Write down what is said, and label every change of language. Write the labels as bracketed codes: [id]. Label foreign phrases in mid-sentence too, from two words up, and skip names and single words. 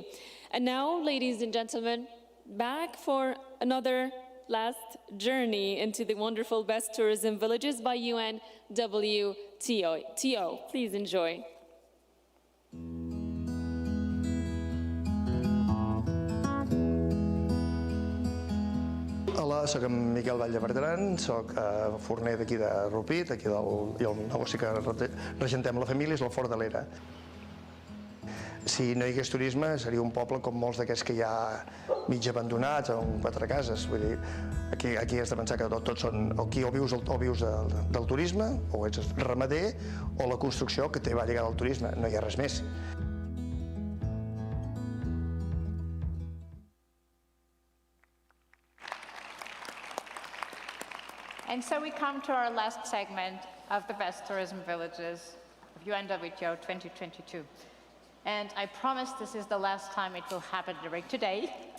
[en] And now, ladies and gentlemen, back for another last journey into the wonderful best tourism villages by UNWTO. Please enjoy. [ca] Hola, soc en Miquel Valldebertran, soc forner d'aquí de Rupit, i el negoci que regentem la família és el Fort de l'Era. Si no hi hagués turisme, seria un poble com molts d'aquests que hi ha mig abandonats o amb quatre cases. Vull dir, aquí has de pensar que tots són, aquí o vius del turisme, o ets ramader, o la construcció que té va lligada al turisme, no hi ha res més. [en] And so we come to our last segment of the Best Tourism Villages of UNWTO 2022. And I promise this is the last time it will happen today.